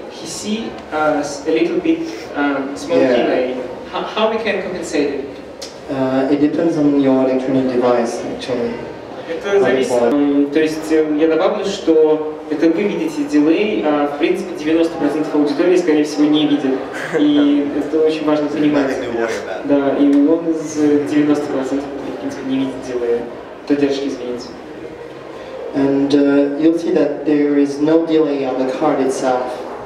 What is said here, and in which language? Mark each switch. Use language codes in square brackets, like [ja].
[en] He see a little bit small delay. How we can compensate it? It depends on your electronic device, actually. [ru] Это зависит. То есть я добавлю, что это вы видите дилей, а в принципе 90% аудитории, скорее всего, не видит. И это очень важно понимать. Да, и он из 90% в принципе не видит дилея. Задержки, извините. [en] And you'll see that there is no delay on the card itself.